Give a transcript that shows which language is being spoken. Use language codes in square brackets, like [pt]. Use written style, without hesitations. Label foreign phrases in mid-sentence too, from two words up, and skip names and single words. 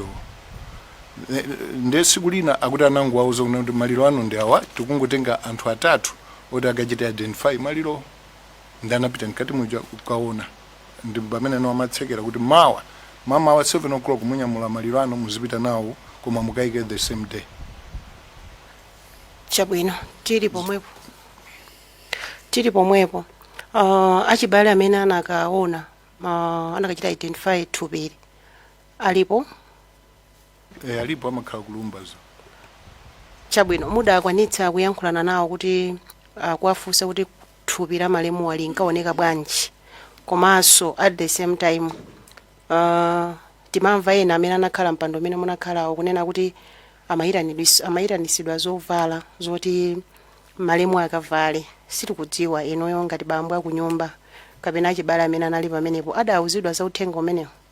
[ny] Nde siku lina akuti anangu auza kuti maliro ano ndi awa tikungotenga anthu atatu oti akachita identify maliro, ndi anapita nkati muja kukaona, ndi pamene no amatsekera kuti mama wa 7 o'clock munyamula maliro ano muzipita nawo koma mukaike [en] the same day. [ny] Chabwino tili pomwepo achibale amene anakaona anakachita identify thupi alipo alipo amakhala kulumbazo. Chabwino muda akwanitsa kuyankhulana nawo kuti kuwafunsa kuti thupi la malemu linkaoneka bwanji, komanso [en] at the same time [ny] timamva ena amene anakhala mpando amene munakhala kunena kuti amayitanisidwa zovala zoti malemu akavale. Sitikudziwa inoyo ngati bambo akunyumba kapena achibale amene anali pamenepo adauzidwa za uthenga umenewo.